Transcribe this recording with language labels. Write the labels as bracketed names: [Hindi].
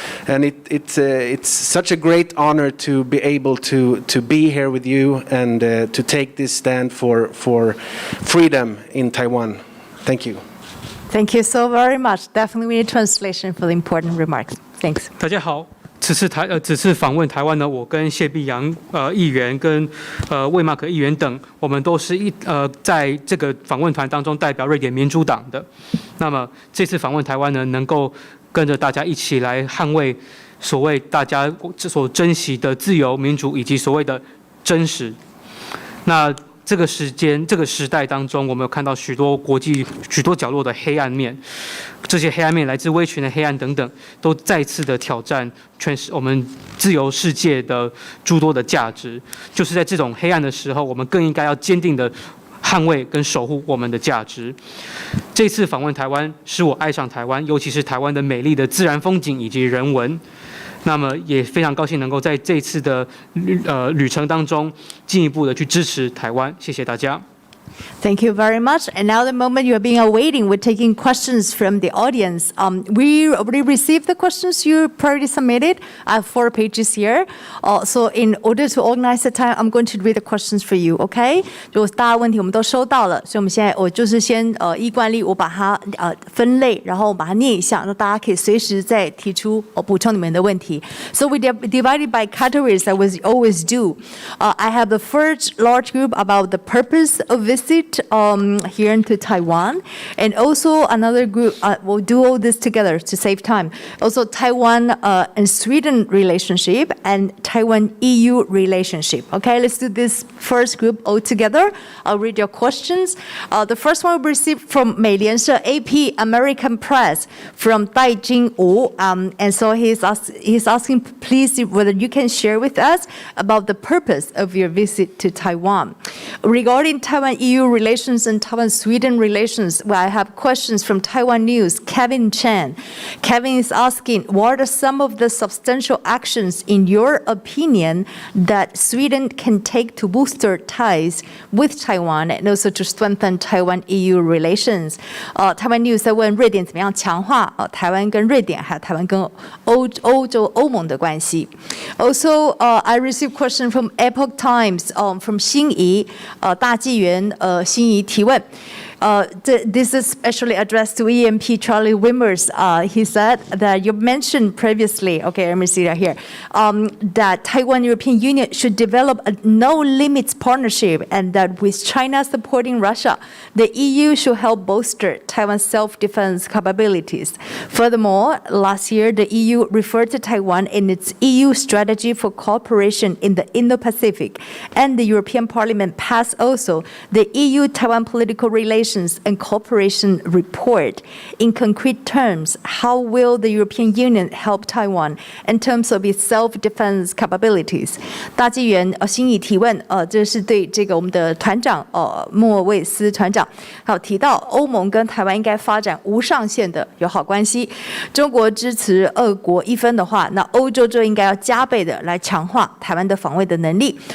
[English] And it's such a great honor to be able to be here with you and to take this stand for freedom in Taiwan. Thank you. Thank you so very much. Definitely we need translation for the important remarks. Thanks. [Chinese] 大家好。此次访问台湾呢，我跟谢碧阳议员跟魏马可议员等，我们都是在这个访问团当中代表瑞典民主党的。那么这次访问台湾呢，能够跟着大家一起来捍卫所谓大家所珍惜的自由民主以及所谓的真实。那这个时代当中，我们有看到许多角落的黑暗面，这些黑暗面来自威权的黑暗等等，都再次的挑战我们自由世界的诸多的价值。就是在这种黑暗的时候，我们更应该要坚定的捍卫跟守护我们的价值。这次访问台湾，使我爱上台湾，尤其是台湾的美丽的自然风景以及人文。那么也非常高兴能够在这次的旅程当中进一步的去支持台湾，谢谢大家。 [English] Thank you very much. And now the moment you are being awaiting, we're taking questions from the audience. We already received the questions you already submitted. I have 4 pages here. So in order to organize the time, I'm going to read the questions for you, okay? [Chinese] 就大家问题我们都收到了，所以我们现在我就是先依惯例我把它分类，然后把它念一下，那大家可以随时再提出补充你们的问题。 [English] So we divided by categories that we always do. I have the first large group about the purpose of visit here into Taiwan, and also another group, we'll do all this together to save time. Also Taiwan and Sweden relationship and Taiwan-EU relationship. Okay, let's do this first group all together. I'll read your questions. The first one we received from 美联社 AP American Press from Dai Jingwu, and so he's asking please whether you can share with us about the purpose of your visit to Taiwan. Regarding Taiwan-EU relations and Taiwan-Sweden relations, well, I have questions from Taiwan News, Kevin Chen. Kevin is asking, what are some of the substantial actions, in your opinion, that Sweden can take to booster ties with Taiwan and also to strengthen Taiwan-EU relations? [Chinese] Taiwan News 在问瑞典怎么样强化台湾跟瑞典还有台湾跟欧盟的关系。 [English] Also, I received question from Epoch Times from [Chinese] 新怡大纪元新怡提问。 [English] This is especially addressed to EMP Charlie Wimmers. He said that you mentioned previously, okay, let me see that here, that Taiwan-European Union should develop a no-limits partnership and that with China supporting Russia, the EU should help bolster Taiwan's self-defense capabilities. Furthermore, last year, the EU referred to Taiwan in its EU strategy for cooperation in the Indo-Pacific, and the European Parliament passed also the EU-Taiwan political relations relations and cooperation report. In concrete terms, how will the European Union help Taiwan in terms of its self-defense capabilities? [Chinese] 大纪元心仪提问，这是对这个我们的团长莫卫斯团长，还有提到欧盟跟台湾应该发展无上限的友好关系。中国支持2国1分的话，那欧洲就应该要加倍的来强化台湾的防卫的能力。